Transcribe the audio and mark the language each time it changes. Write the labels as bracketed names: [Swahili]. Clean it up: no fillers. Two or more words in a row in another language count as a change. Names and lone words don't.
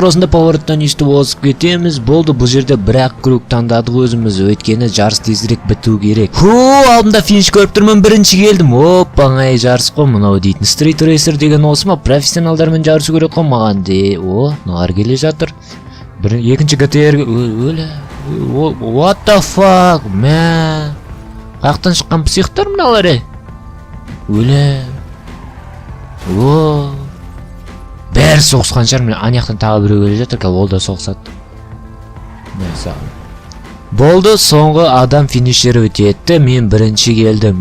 [Kazakh] Осында повороттан өстіп осып кетеміз. Болды, бұл жерде бір-ақ круг таңдадық өзіміз. Өйткені жарыс тезірек біту керек. Алдымда финиш көріп тұрмын, бірінші келдім. Оңай жарыс қой мынау дейтін. Street Racer деген осы ма? Профессионалдармен жарысу керек қой маған де. Нар келе жатыр. Екінші GT-R өлі. [English] What the fuck, [Kazakh] мә. Қаяқтан шыққан психтар мыналар өлі. Бәрі соғысқан шығар. Анаяқтан тағы біреу келе жатыр, ол да соғысады. Болду, соңғы адам финишер өтетті, мен бірінші келдім.